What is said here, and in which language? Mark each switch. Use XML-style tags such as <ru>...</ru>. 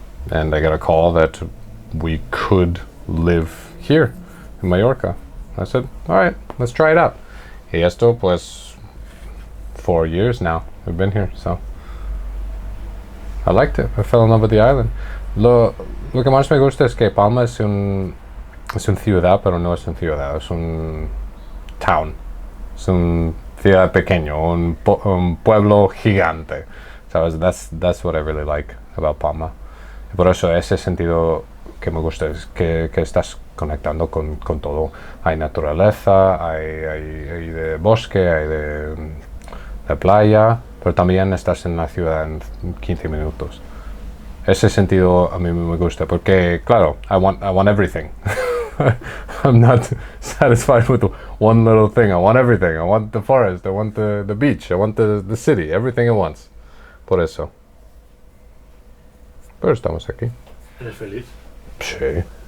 <en>And I got a call that we could live here in Mallorca. I said, all right, let's try it out.</en> <es>Y esto, pues,</es> <en>4 years now we've been here, so I liked it. I fell in love with the island.</en> <es>Lo que más me gusta es que Palma es un ciudad, pero no es un ciudad, es un town. Es un ciudad pequeño, un pueblo gigante. ¿Sabes?</es> <en>That's what I really like about Palma.</en> <es>Y por eso ese sentido que me gusta es que estás conectando con todo. Hay naturaleza, hay de bosque, hay de playa, pero también estás en la ciudad en 15 minutos. Ese sentido a mí me gusta porque, claro,</es> <en>I want everything. I'm not satisfied with one little thing. I want everything. I want the forest. I want the beach. I want the city. Everything at once.</en> <es>Por eso. Pero estamos aquí. ¿Eres feliz? Sí.</es>